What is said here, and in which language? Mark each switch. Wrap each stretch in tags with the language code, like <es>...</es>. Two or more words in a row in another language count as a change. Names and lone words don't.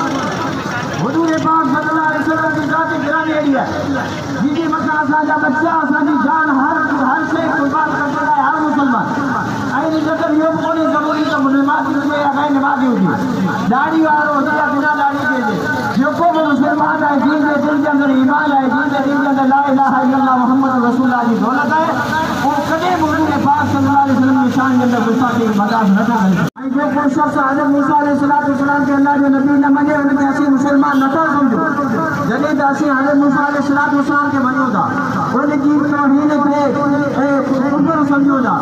<sd>हुजूर पाक</sd> <ar>صلى الله عليه وسلم</ar> <sd>जी ज़ात गिरामी अहिड़ी आहे जिनजे मथां असांजा बच्चा असांजी जान हर शइ कुर्बान कंदो आहे हर मुसलमान। ऐं जेकर इहो बि कोन्हे ज़रूरी त नमाज़ी हुजे या गैर नमाज़ी हुजे, दाढ़ी वारो हुजे या बिना दाढ़ी जे हुजे, जेको बि मुसलमान आहे जंहिंजे दिलि जे अंदरि ईमान आहे, जंहिंजे दिलि जे अंदरि</sd> <ar>لا إله إلا الله محمد رسول الله</ar> <sd>जी दौलत आहे, उहो कॾहिं बि हुजूर पाक</sd> <ar>صلى الله عليه وسلم</ar> <sd>जी शान जे अंदरि गुस्ताखी बर्दाश्त नथो करे। ऐं जेको शख़्स हज़रत मूसा अलैहिस्सलाम खे अल्लाह जो नबी न मञे उनखे असीं मुसलमान नथा सम्झूं। जॾहिं त असीं हज़रत मूसा अलैहिस्सलाम खे मञूं था, उनजी तौहीन खे कुफर सम्झूं था।</sd>